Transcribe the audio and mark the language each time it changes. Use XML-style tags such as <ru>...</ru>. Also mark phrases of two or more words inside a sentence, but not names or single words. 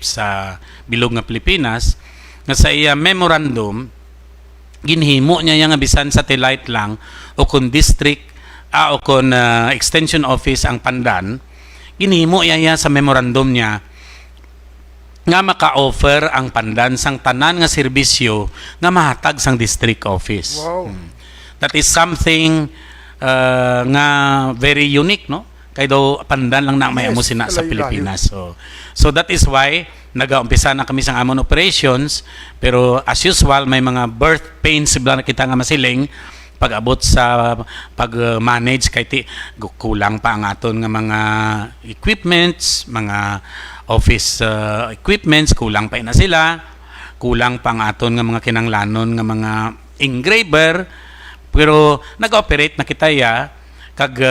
<hil>sa bilog nga Pilipinas, nga sa iya memorandum ginhimo niya nga bisan satellite lang o kun district o kun</hil> <en>extension office</en> <hil>ang Pandan, ginhimo niya sa memorandum niya nga maka-offer ang Pandan sang tanan nga serbisyo nga mahatag sang</hil> <en>district office.</en> <hil>Wow.</hil> <en>That is something</en> <hil>nga</hil> <en>very unique</en> <hil>no, kay daw Pandan lang na may amo sina sa Pilipinas.</hil> <en>So that is why</en> <hil>nag-uumpisa na kami sa amon operations, pero as usual may mga</hil> <en>birth pains</en> <hil>sibla na kita nga masiling pag-abot sa pag-manage kay kulang pa ang aton nga mga equipments, mga</hil> <en>office equipments,</en> <hil>kulang pa ina sila, kulang pa ang aton nga mga kinanglanon nga mga engraver, pero nag-operate na kita ya kag</hil>